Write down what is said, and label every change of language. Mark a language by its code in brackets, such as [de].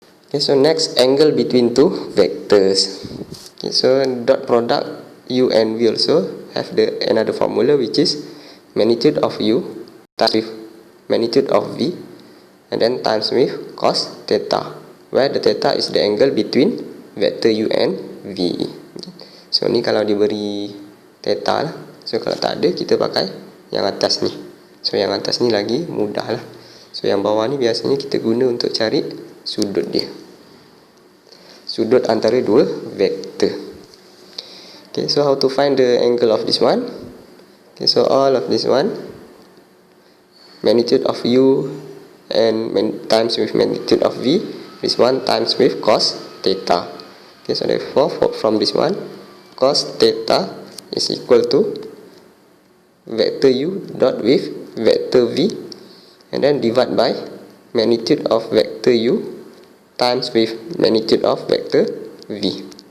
[en] Okay, so next, angle between two vectors. Okay, so dot product u and v also have another formula, which is magnitude of u times with magnitude of v, and then times with cos theta, where the theta is the angle between vector u and v. [ms] So ni kalau diberi theta lah. So kalau tak ada, kita pakai yang atas ni. So yang atas ni lagi mudah lah. So yang bawah ni biasanya kita guna untuk cari sudut dia, sudut antara dua vektor. [en] Okay, so how to find the angle of this one? Okay, so all of this one, magnitude of u and times with magnitude of v this one times with cos theta. Okay, so therefore from this one, cos theta is equal to vector u dot with vector v, and then divide by magnitude of vector u times with magnitude of vector v.